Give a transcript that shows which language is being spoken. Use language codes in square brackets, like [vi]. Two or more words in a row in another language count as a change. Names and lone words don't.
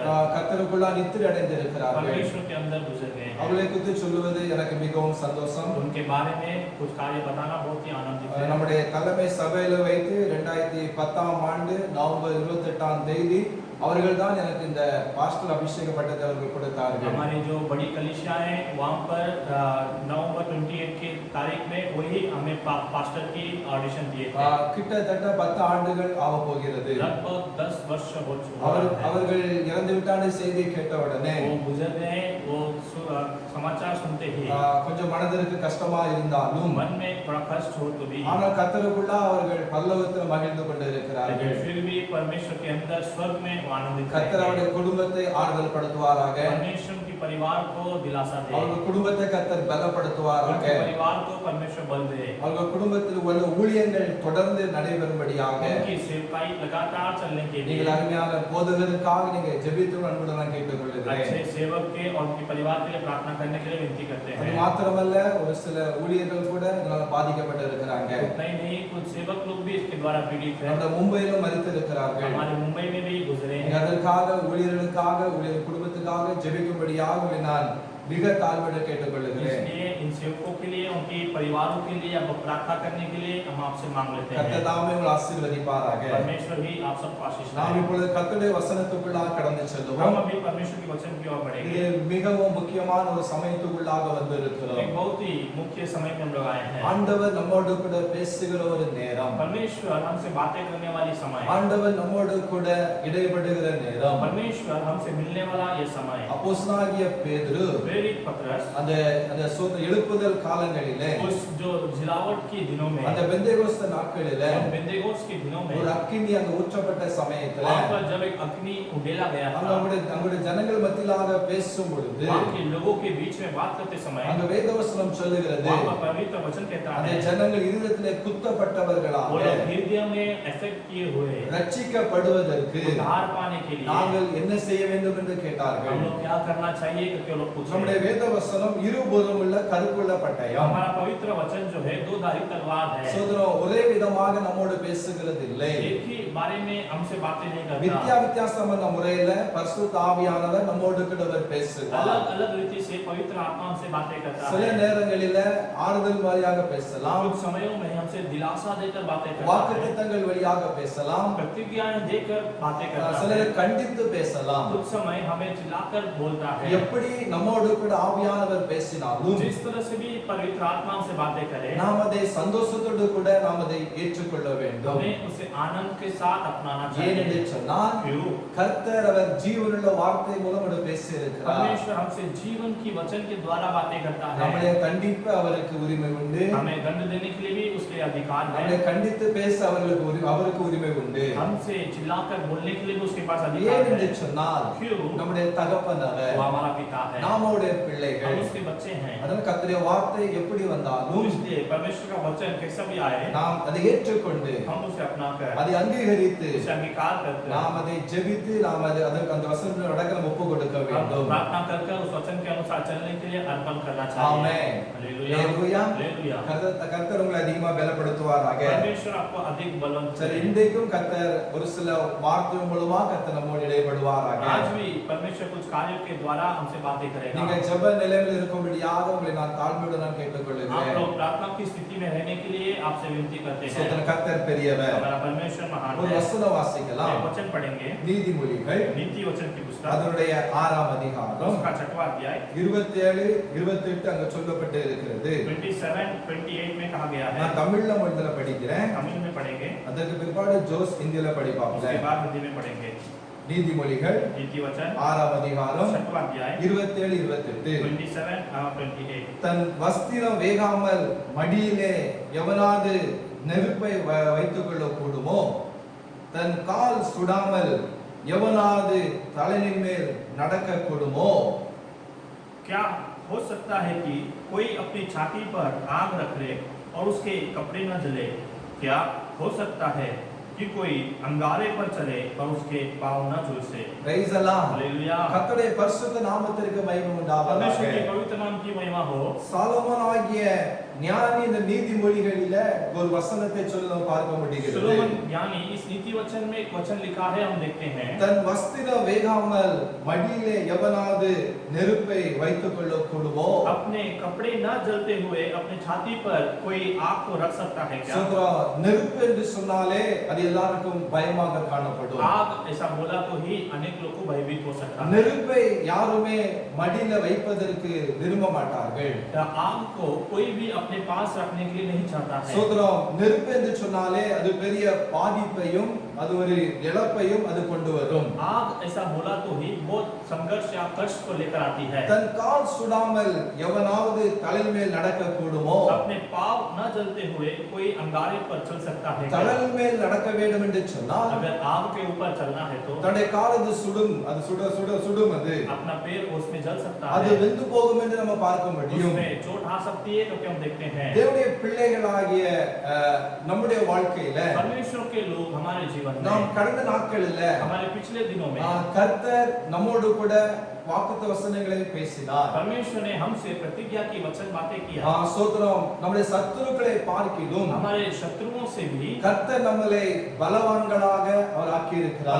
[ta] கர்த்தருக்குள்ளா நித்திரை அடைந்திருக்கிறார்கள். [hi] परमेश्वर के अंदर गुजर गए हैं। [ta] அவர்களை குறித்து சொல்லுவது எனக்கு மிகவும் சந்தோஷம். [hi] उनके बारे में कुछ कार्य बताना बहुत ही आनंदित है। [ta] நம்முடைய தலைமை சபையில வைத்து 2010ஆம் ஆண்டு நவம்பர் 28ஆம் தேதி அவர்கள் தான் எனக்கு இந்த பாஸ்டர் அபிஷேக பட்டத்தை அவர்கள் கொடுத்தார்கள். [hi] हमारी जो बड़ी कलीसिया है वहाँ पर नवंबर 28 की तारीख में वही हमें पास्टर की ऑडिशन दिए थे। [ta] கிட்டத்தட்ட 10 ஆண்டுகள் ஆக போகிறது. [hi] लगभग 10 वर्ष हो चुका है। [ta] அவர்கள் இறந்து விட்டான செய்தி கேட்ட உடனே [hi] वो गुजर गए, वो समाचार सुनते ही [ta] கொஞ்சம் மனதிற்கு கஷ்டமா இருந்தாலும் [hi] मन में थोड़ा कष्ट हो तो भी [ta] ஆனால் கர்த்தருக்குள்ள அவர்கள் பரலோகத்தில் மகிழ்ந்து கொண்டிருக்கிறார்கள். [hi] लेकिन फिर भी परमेश्वर के अंदर स्वर्ग में वो आनंदित [ta] கர்த்தர் [hi] हैं। [ta] அவருடைய குடும்பத்தை ஆறுதல் படுத்துவாராக. [hi] परमेश्वर की परिवार को दिलासा दे, [ta] அவர்கள் குடும்பத்தை கர்த்தர் பலப்படுத்துவாராக. [hi] उनके परिवार को परमेश्वर बल दे, [ta] அவர்கள் குடும்பத்தில் உள்ள ஊழியங்கள் தொடர்ந்து நடைபெறும்படியாக [hi] उनकी सेवकाई लगातार चलने के लिए [ta] நீங்கள் அருமையான போதகருக்காக நீங்க ஜெபித்து அன்புடன் நான் கேட்டுக்கொள்கிறேன். [hi] अच्छे सेवक के और उनके परिवार के लिए प्रार्थना करने के लिए विनती करते [ta] அது [hi] हैं। [ta] மாத்திரமல்ல ஒரு சில ஊழியர்கள் கூட இதனால பாதிக்கப்பட்டு இருக்கிறாங்க. [hi] उतना ही नहीं, कुछ सेवक लोग भी इसके द्वारा पीड़ित हैं। [ta] அந்த மும்பையிலும் மரித்து இருக்கிறார்கள். [hi] हमारे मुंबई में भी गुजरे [ta] நீங்க [hi] हैं। [ta] அதற்காக ஊழியர்களுக்காக ஊழியர் குடும்பத்துக்காக ஜெபிக்கும்படியாக உங்களை நான் மிக தாழ்மையோடு கேட்டுக்கொள்கிறேன். [hi] इसलिए इन सेवकों के लिए, उनके परिवारों के लिए आपको प्रार्थना करने के लिए हम आपसे मांग लेते हैं। [ta] கர்த்தர் தாமே உங்களை ஆசீர்வதிப்பாராக. [hi] परमेश्वर ही आप सबको आशीष [ta] நாம் [hi] दे। [ta] இப்பொழுது கர்த்தருடைய வசனத்துக்குள்ளாக கடந்து [hi] हम [ta] செல்லுவோம். [hi] अभी परमेश्वर के वचन की ओर [ta] இது [hi] बढ़ेंगे। [ta] மிகவும் முக்கியமான ஒரு சமயத்துக்குள்ளாக வந்திருக்கிறோம். [hi] एक बहुत ही मुख्य समय में हम लोग आए हैं। [ta] ஆண்டவர் நம்மோடு கூட பேசுகிற ஒரு நேரம். [hi] परमेश्वर हमसे बातें करने वाली समय, [ta] ஆண்டவர் நம்மோடு கூட இடைபடுகிற நேரம். [hi] परमेश्वर हमसे मिलने वाला ये समय। [ta] அப்போஸ்தலனாகிய பேதுரு [hi] प्रेरित पत्रस [ta] அந்த அந்த எழுப்புதல் காலங்களிலே [hi] उस जो जिलावट के दिनों में, [ta] அந்த பெந்தேகோஸ்து நாட்களிலே [hi] बेंतेकोस्त के दिनों में [ta] ஒரு அக்கினி அங்க ஊற்றப்பட்ட சமயத்துல [hi] वहाँ पर जब एक अग्नि उड़ेला गया था, [ta] நம்முடைய ஜனங்கள் மத்தியிலாக பேசும் பொழுது [hi] वहाँ के लोगों के बीच में बात करते समय [ta] அங்க வேதவசனம் சொல்லுகிறது [hi] वहाँ पर पवित्र वचन कहता [ta] அந்த [hi] है [ta] ஜனங்கள் இருதயத்திலே [hi] वो [ta] குத்தப்பட்டவர்களாக [hi] लोग हृदय में अफेक्ट किए हुए [ta] ரட்சிக்கப்படுவதற்கு [hi] उद्धार पाने के लिए [ta] நாங்கள் என்ன செய்ய வேண்டும் என்று கேட்டார்கள். [hi] हम लोग क्या करना चाहिए करके वो लोग पूछे। [ta] நம்முடைய வேதவசனம் இருபுறம் உள்ள கருக்குள்ள பட்டயம். [hi] हमारा पवित्र वचन जो है दो धारी तलवार है, [ta] சோதரம் ஒரே விதமாக நம்மோடு பேசுகிறது இல்லை. [hi] एक ही बारे में हमसे बातें नहीं [ta] வித்தியா [hi] करता। [ta] வித்தியாசமான முறையில பரிசுத்த ஆவியானவர் நம்மோடு கூட அவர் பேசுவார். [hi] अलग अलग रीति से पवित्र आत्मा हमसे बातें करता [ta] சில [hi] है। [ta] நேரங்களில ஆறுதல் வழியாக பேசலாம், [hi] कुछ समयों में हमसे दिलासा देकर बातें करता है, [ta] வாக்குத்தத்தங்கள் வழியாக பேசலாம், [hi] प्रतिज्ञाएं देकर बातें करता है, [ta] சிலரை கண்டித்து பேசலாம். [hi] कुछ समय हमें चिल्लाकर बोलता है। [ta] எப்படி நம்மோடு கூட ஆவியானவர் பேசினாலும் [hi] जिस तरह से भी पवित्र आत्मा हमसे बातें करे, [ta] நாம் அதை சந்தோஷத்தோடு கூட நாம் அதை ஏற்றுக்கொள்ள வேண்டும். [hi] हमें उसे आनंद के साथ अपनाना [ta] ஏனென்று [hi] चाहिए। [ta] சொன்னால் [hi] क्यों? [ta] கர்த்தர் அவர் ஜீவனுள்ள வார்த்தை மூலம் அவர் பேசி இருக்கிறார். [hi] परमेश्वर हमसे जीवन की वचन के द्वारा बातें करता [ta] நம்மளை [hi] है। [ta] கண்டிப்ப அவருக்கு உரிமை உண்டு. [hi] हमें दंड देने के लिए भी उसके अधिकार [ta] நம்மளை [hi] है। [ta] கண்டித்து பேச அவருக்கு உரிமை உண்டு. [hi] हमसे चिल्लाकर बोलने के लिए भी उसके पास अधिकार [ta] ஏனென்று [hi] है। [ta] சொன்னால் [hi] क्यों? [ta] நம்முடைய தகப்பன் அவர், [hi] वो हमारा पिता है, [ta] நாமோடைய [hi] हम [ta] பிள்ளைகள். [hi] उसके बच्चे हैं। [ta] அதனால கர்த்தருடைய வார்த்தை எப்படி [hi] तो [ta] வந்தாலும் [hi] इसलिए परमेश्वर का वचन कैसा भी आए, [ta] நாம் அதை ஏற்றுக்கொண்டு [hi] हम उसे अपनाकर, [ta] அதை அங்கீகரித்து [hi] उसे अंगीकार करके, [ta] நாம் அதை ஜெபித்து நாம் அதற்கு அந்த வசனத்தில் நடக்க நம்ம ஒப்பு கொடுக்க [hi] हम [ta] வேண்டும். [hi] प्रार्थना करके उस वचन के अनुसार चलने के लिए अर्पण करना चाहिए। [ta] ஆமென். [hi] हालेलुया, [ta] ஹalleluya. [hi] हालेलुया। [ta] கர்த்தர் உங்களை அதிகமா பலப்படுத்துவாராக. [hi] परमेश्वर आपको अधिक बलवंत [ta] சரி, [hi] करे। [ta] இன்றைக்கும் கர்த்தர் ஒரு சில வார்த்தை மூலமா கர்த்தர் நம்மோடு இடைபடுவாராக. [hi] आज भी परमेश्वर कुछ कार्यों के द्वारा हमसे बातें [ta] நீங்க [hi] करेगा। [ta] ஜெப நிலையில் இருக்கும்படியாக உங்களை நான் தாழ்மையுடன் நான் [hi] आप [ta] கேட்டுக்கொள்கிறேன். [hi] लोग प्रार्थना की स्थिति में रहने के लिए आपसे विनती करते [ta] சோதன [hi] हैं। [ta] கர்த்தர் பெரியவர். [hi] हमारा परमेश्वर महान [ta] ஒரு [hi] है। [ta] வசனம் வாசிக்கலாம். [hi] एक वचन पढ़ेंगे, [ta] நீதிமொழிகள் [hi] नीति वचन की पुस्तक, [ta] அதனுடைய 6ஆம் அதிகாரம் [hi] उसका 6वां अध्याय [ta] 27 28 அங்க சொல்லப்பட்டு இருக்கிறது. [hi] 27 28 में कहा गया है। [ta] நான் தமிழ்ல மொழியில படிக்கிறேன். [hi] तमिल में पढ़ेंगे, [ta] அதற்கு பிற்பாடு ஜோஸ் இந்தியில படிப்பாங்க. [hi] उसके बाद हिंदी में पढ़ेंगे। [ta] நீதிமொழிகள் [hi] नीति वचन [ta] 6ஆம் அதிகாரம் [hi] 6वां अध्याय [ta] 27 28. [hi] 27 और 28। [ta] தன் வஸ்திரம் வேகாமல் மடியிலே எவனாவது நெருப்பை வைத்துக் கொள்ள கூடுமோ, தன் கால் சுடாமல் எவனாவது தலையின் மேல் நடக்க கூடுமோ. [hi] क्या हो सकता है कि कोई अपनी छाती पर आग रख ले और उसके कपड़े न जले? क्या हो सकता है कि कोई अंगारे पर चले और उसके पांव न झुलसे? [en] Praise the Lord. [hi] हालेलुया। [ta] கர்த்தருடைய பரிசுத்த நாமத்திற்கு மகிமை [hi] परमेश्वर के [ta] உண்டாவதாக. [hi] पवित्र नाम की महिमा हो। [ta] சாலமோன் ஆகிய ஞானி இந்த நீதிமொழிகளில ஒரு வசனத்தை சொல்ல பார்க்க முடிகிறது. [hi] सुलोमन ज्ञानी इस नीति वचन में एक वचन लिखा है, हम देखते हैं। [ta] தன் வஸ்திரம் வேகாமல் மடியிலே எவனாவது நெருப்பை வைத்துக் கொள்ள கூடுமோ. [hi] अपने कपड़े न जलते हुए अपने छाती पर कोई आग को रख सकता है क्या? [ta] சோதரம், நெருப்பு என்று சொன்னாலே அது எல்லாருக்கும் பயமாக காணப்படும். [hi] आग ऐसा बोला तो ही अनेक लोग को भयभीत हो सकता है। [ta] நெருப்பை யாருமே மடியில வைப்பதற்கு விரும்ப மாட்டார்கள். [hi] आग को कोई भी अपने पास रखने के लिए नहीं चाहता है। [ta] சோதரம், நெருப்பு என்று சொன்னாலே அது பெரிய பாதிப்பையும் அது ஒரு இழப்பையும் அது கொண்டு வரும். [hi] आग ऐसा बोला तो ही बहुत संघर्ष या कष्ट को लेकर आती है। [ta] தன் கால் சுடாமல் எவனாவது தலையின் மேல் நடக்க கூடுமோ. [hi] अपने पाँव न जलते हुए कोई अंगारे पर चल सकता है क्या? [ta] தணல் மேல் நடக்க வேண்டும் என்று சொன்னால் [hi] अगर आग के ऊपर चलना है तो [ta] தன்னுடைய காலது சுடும், அது சுடும், அது [hi] अपना पैर उसमें जल सकता [ta] அது [hi] है, [ta] வெந்து போகும் என்று நம்ம பார்க்க முடியும். [hi] उसमें चोट आ सकती है क्योंकि हम देखते हैं [ta] தேவனுடைய பிள்ளைகளாகிய நம்முடைய வாழ்க்கையில [hi] परमेश्वर के लोग हमारे जीवन [ta] நாம் [hi] में [ta] கடந்த நாட்களில் [hi] हमारे पिछले दिनों में [ta] கர்த்தர் நம்மோடு கூட வாக்குத்த வசனங்களை பேசினார். [hi] परमेश्वर ने हमसे प्रतिज्ञा की वचन बातें किया, [ta] சோத்திரம். நம்முடைய சத்துருக்களை பார்க்கிலும் [hi] हमारे शत्रुओं से भी [ta] கர்த்தர் நம்மளை பலவான்களாக அவர் ஆக்கி இருக்கிறார்.